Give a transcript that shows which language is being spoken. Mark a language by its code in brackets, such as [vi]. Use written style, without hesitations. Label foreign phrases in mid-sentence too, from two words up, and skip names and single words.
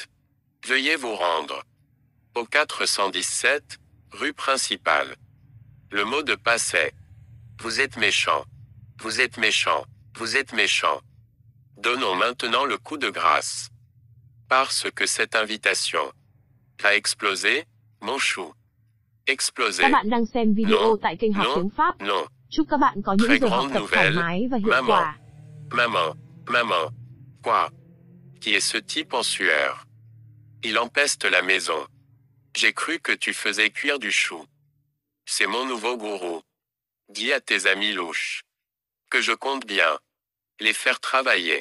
[fr] Veuillez vous rendre au 417, rue principale. Le mot de passe est Vous êtes méchant. Donnons maintenant le coup de grâce. Parce que cette invitation va exploser, Mon chou. Explosé. [vi] Các bạn đang xem video [fr] Non, [vi] tại kênh học [fr] non, [vi] tiếng Pháp. [fr] non. [vi] Chúc các bạn có những [fr] Très [vi] giờ học [fr] grande [vi] tập thoải [fr] nouvelle. [vi] mái và hiệu [fr] Maman. [vi] quả. [fr] Maman. Maman. Quoi? Qui est ce type en sueur? Il empeste la maison. J'ai cru que tu faisais cuire du chou. C'est mon nouveau gourou. Dis à tes amis louches que je compte bien les faire travailler.